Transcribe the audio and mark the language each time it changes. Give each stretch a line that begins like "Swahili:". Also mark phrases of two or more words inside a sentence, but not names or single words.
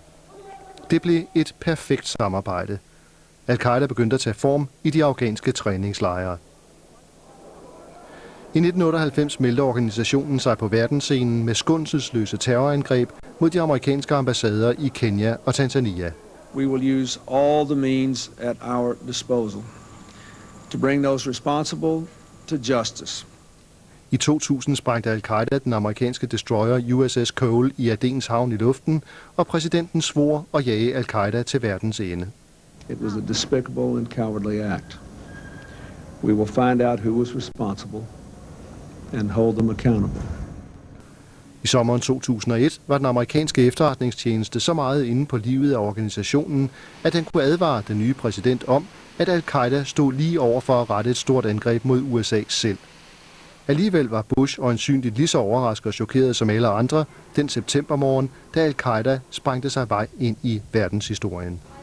Danish: Det blev et perfekt samarbejde. Al-Qaida begyndte at tage form i de afghanske træningslejre. I 1998 meldte organisationen sig på verdensscenen med skånselsløse terrorangreb mod de amerikanske ambassader i Kenya og Tanzania.
English: We will use all the means at our disposal to bring those responsible to justice.
Danish: I 2000 sprængte al-Qaida den amerikanske destroyer USS Cole i Adens havn i luften, og præsidenten svor at jage al-Qaida til verdens ende.
English: It was a despicable and cowardly act. We will find out who was responsible and hold them accountable.
Danish: I sommeren 2001 var den amerikanske efterretningstjeneste så meget inde på livet af organisationen, at den kunne advare den nye præsident om, at al-Qaida stod lige over for at rette et stort angreb mod USA selv. Alligevel var Bush øjensynligt lige så overrasket og chokeret som alle andre den septembermorgen, da al-Qaida sprængte sig vej ind i verdenshistorien.